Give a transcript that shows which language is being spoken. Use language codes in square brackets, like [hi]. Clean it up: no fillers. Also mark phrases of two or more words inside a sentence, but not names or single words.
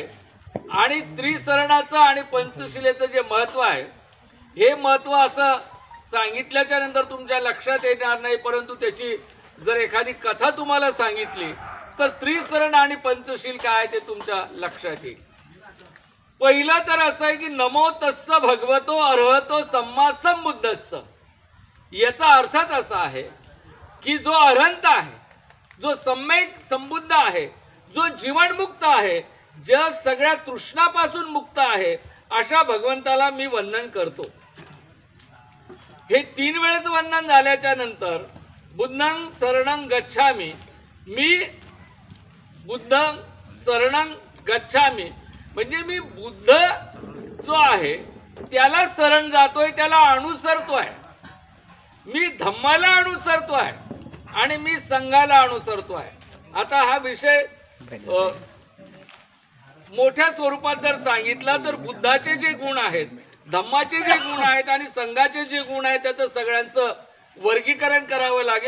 [mr] आणि त्रिसरणाचं आणि पंचशिलेचं जे महत्त्व आहे हे महत्त्व असं सांगितल्याच्या नंतर तुमच्या लक्षात येणार नाही, परंतु त्याची जर एखादी कथा तुम्हाला सांगितली तर त्रिसरण आणि पंचशील काय ते तुमच्या लक्षात येईल. पहिलं तर असं आहे की [pi] नमो तस्स भगवतो अर्हतो सम्मा संबुद्धस्स. [mr] याचा अर्थच असा आहे की जो अरहंत आहे, जो सम्यक संबुद्ध आहे, जो जीवनमुक्त आहे, जग सगळ्या तृष्णापासून मुक्त आहे, अशा भगवंताला मी वंदन करतो. हे 3 वेळेस वंदन झाल्याच्या नंतर [pi] बुद्धं शरणं गच्छामि, [mr] मी [pi] बुद्धं शरणं गच्छामि [mr] म्हणजे मी बुद्ध जो आहे त्याला शरण जातोय, त्याला अनुसरतोय. मी धम्माला अनुसरतोय आणि मी संघाला अनुसरतोय. आता हा विषय मोठ्या स्वरूपात जर सांगितला तर बुद्धाचे जे गुण आहेत, धम्माचे जे गुण आहेत आणि संघाचे जे गुण आहेत त्याचं सगळ्यांचं वर्गीकरण करावं लागेल.